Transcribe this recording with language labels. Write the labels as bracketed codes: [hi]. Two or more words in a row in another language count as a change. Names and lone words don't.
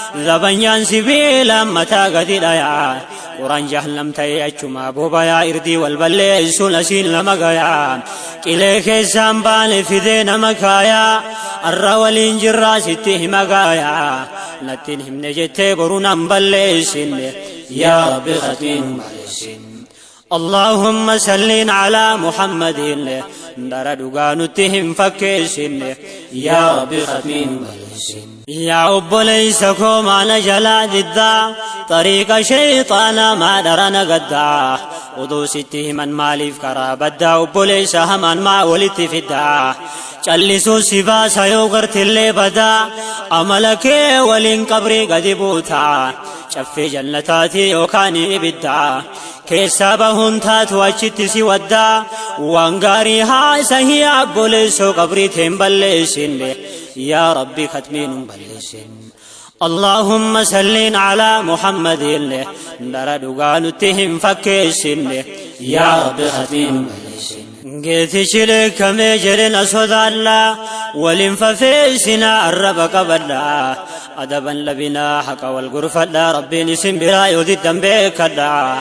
[om] Zabanyaan sibiila mataa gadi dhayaa. Quraan jahannam ta'ee achumaa bobayaa. Irdii wal balleessuun asiin lama gayaa. Qilee keessaan baane fidee nama kaayaa. Arra waliin jirraa sitti hima gaayaa. Nattiin himne jettee boruu nan balleessinne. Yaa Rabbi khatmii nu balleessin. [ar] اللهم صل على محمد. [om] Dara dhugaa nutti hin fakkeessinne. Yaa Rabbi khatmii nu balleessin. Yaa obboleessa koo maana jalaa diddaa. Tariiqa shayxaanaa maa dhara na gaddaa. Odoo sitti himan maaliif karaa baddaa. Obboleessa hamaan maa walitti fiddaa. Callisuu si baasa yoo gartillee badaa. Amala kee waliin qabrii gadi buutaa. Caffee jannataati yookaan ibiddaa. Keessaa bahuun taatu achitti si waddaa. Waan gaarii haasahii obboleessoo qabrii teen balleessinne. Yaa Rabbi khatmii nun balleessin. [ar] اللهم صل على محمد. [om] Dara dhugaa nutti hin fakkeessinne. Yaa Rabbi, khatmii nu balleessin. Geetichi leekkamee jedhe na sodaadha. Waliin fafeessinaa arraba qabadha. Adaban labinaa haqa wal gurfadha. Rabbiin isin biraa yoo diddan beekadha.